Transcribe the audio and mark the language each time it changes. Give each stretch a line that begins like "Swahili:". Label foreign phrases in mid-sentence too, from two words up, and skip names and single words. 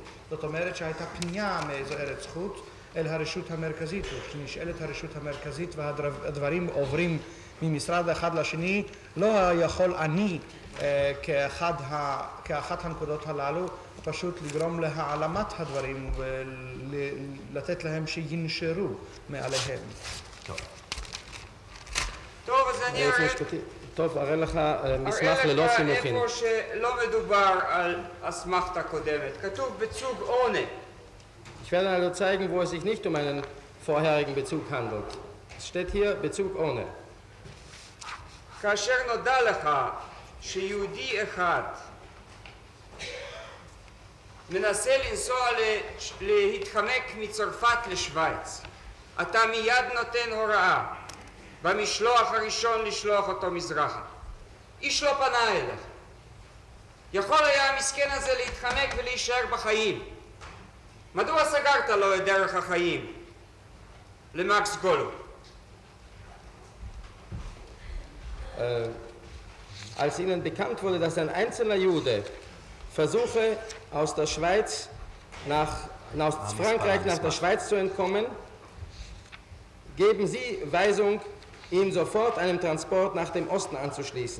Hebrew: זאת אומרת שהייתה פנייה מאיזו ארץ חוץ אל הרשות המרכזית, כשנשאלת הרשות המרכזית והדברים עוברים ממשרד אחד לשני, לא יכול אני כאחת הנקודות הללו פשוט לגרום להעלמת הדברים ולתת להם שינשרו מעליהם. טוב, אז אני טוב, אראה לך מסמך ללא סימוכין. איפה שלא מדובר על אסמכתה קודמת.
German: כתוב Bezug ohne. Ich werde also zeigen, wo es sich nicht um einen vorherigen Bezug handelt. Es steht hier Bezug ohne.
Hebrew: כאשר נודע לך שיהודי אחד מנסה לנסוע להתחמק מצרפת לשוויץ, אתה מיד נותן הוראה במשלוח הראשון לשלוח אותו מזרחה. איש לא פנה אליך. יכול היה המסכן הזה להתחמק ולהישאר בחיים. מדוע סגרת לו את דרך החיים? למקס גולו.
German: Als ihnen bekannt wurde, dass ein einzelner Jude versuche, aus der Schweiz aus Frankreich nach der Schweiz zu entkommen, geben sie Weisung, ihn sofort einem Transport nach dem Osten anzuschließen.